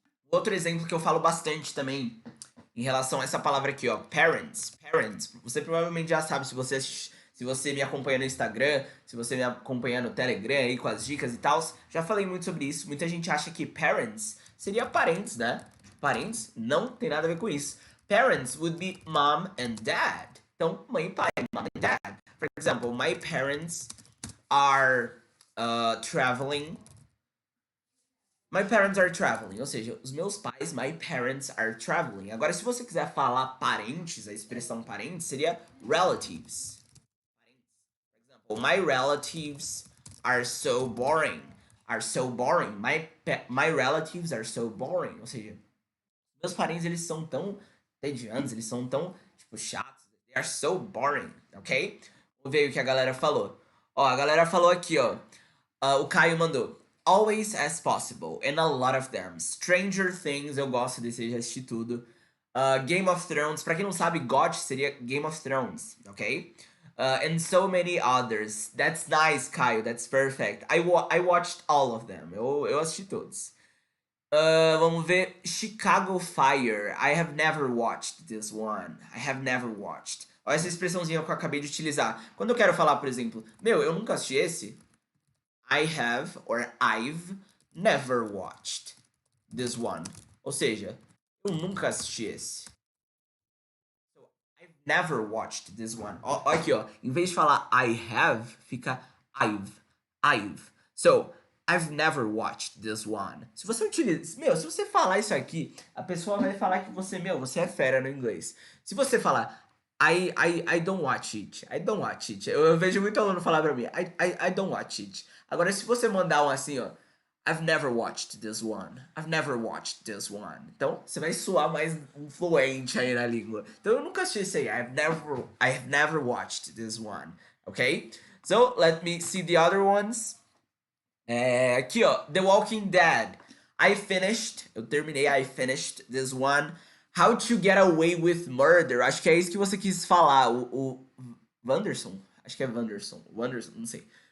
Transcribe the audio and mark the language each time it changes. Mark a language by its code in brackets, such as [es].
[pt] Outro exemplo que eu falo bastante também em relação a essa palavra aqui, ó, parents. Parents. Você provavelmente já sabe, se você me acompanha no Instagram, se você me acompanha no Telegram aí com as dicas e tal, já falei muito sobre isso. Muita gente acha que parents seria parentes, né? Parentes não tem nada a ver com isso. [en] Parents would be mom and dad. [pt] Então, mãe e pai, [en] mom and dad. For example, my parents are traveling. My parents are traveling, [pt] ou seja, os meus pais, [en] my parents are traveling. [pt] Agora, se você quiser falar parentes, a expressão parentes seria relatives. [en] For example, my relatives are so boring. Are so boring. My relatives are so boring. [pt] Ou seja, meus parentes, eles são tão tediantes, eles são tão, tipo, chatos. [en] They are so boring, ok? [pt] Vamos ver o que a galera falou. Ó, a galera falou aqui, ó. O Caio mandou. [en] Always as possible, and a lot of them. [pt] Stranger Things, eu gosto desse, já assisti tudo. Game of Thrones, pra quem não sabe, God seria Game of Thrones, ok? [en] And so many others. That's nice, Caio, that's perfect. I watched all of them, [pt] eu assisti todos. Vamos ver, [en] Chicago Fire. I have never watched this one. I have never watched. [pt] Olha essa expressãozinha que eu acabei de utilizar. Quando eu quero falar, por exemplo, meu, eu nunca assisti esse. [en] I have or I've never watched this one. [pt] Ou seja, eu nunca assisti esse. [en] So, I've never watched this one. [pt] Ó, aqui, ó. Em vez de falar I have, fica I've. [en] So, I've never watched this one. [pt] Se você utiliza... Meu, se você falar isso aqui, a pessoa vai falar que você é fera no inglês. Se você falar [en] I don't watch it. I don't watch it. [pt] Eu vejo muito aluno falar pra mim, [en] I don't watch it. [pt] Agora, se você mandar um assim, ó, [en] I've never watched this one. I've never watched this one. [pt] Então, você vai soar mais fluente aí na língua. Então, eu nunca assisti isso aí. [en] I've never watched this one. Ok? So, let me see the other ones. [pt] Aqui, ó, [en] The Walking Dead. [pt] Eu terminei, [en] I finished this one. How to Get Away with Murder. [pt] Acho que é isso que você quis falar. O Wanderson? Acho que é Wanderson, não sei.